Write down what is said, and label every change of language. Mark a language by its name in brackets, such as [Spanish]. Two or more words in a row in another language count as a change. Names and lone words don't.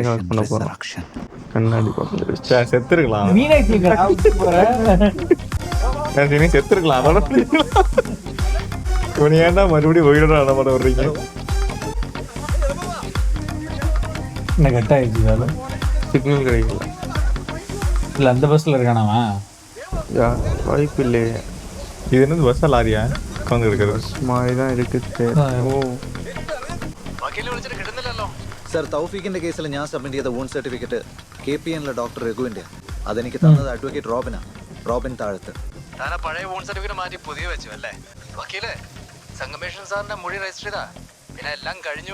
[Tamil] magnificent connect பண்ண போறோம். resurrection. கண்ணாடி பார்த்து செத்துருக்கலாம். மீனாட்சி நீ செத்துருக்கலாம். அதோட இவன் ஏன்டா மறுபடியும் உயிரோட அடமாட வர்றீங்க? என்ன கட் ஆயிடுச்சு? சிக்னல் கிடைக்கல. இல்ல அந்த பஸ்ல இருக்கானாவா? வாய்ப்பு இல்லையே. இது என்னது பஸ்ஸா லாரியா உட்காந்து இருக்கிறது? மாதிரி தான் இருக்குது. ஓ [Malayalam] സർ, തൗഫീഖിന്റെ കേസിൽ ഞാൻ സബ്മിറ്റ് ചെയ്ത വൂണ്ട് സർട്ടിഫിക്കറ്റ് KPNലെ ഡോക്ടർ രഘുവിന്റെ. അതെനിക്ക് തന്നത് അഡ്വക്കേറ്റ് റോബിൻ താഴത്ത്. പഴയ വോൺ സർട്ടിഫിക്കറ്റ് മാറ്റി പുതിയ വെച്ചു അല്ലേ? വക്കീലേ, സംഗമേഷൻ സാറിന്റെ മൊഴി രജിസ്റ്റർ ചെയ്താ പിന്നെ എല്ലാം കഴിഞ്ഞു.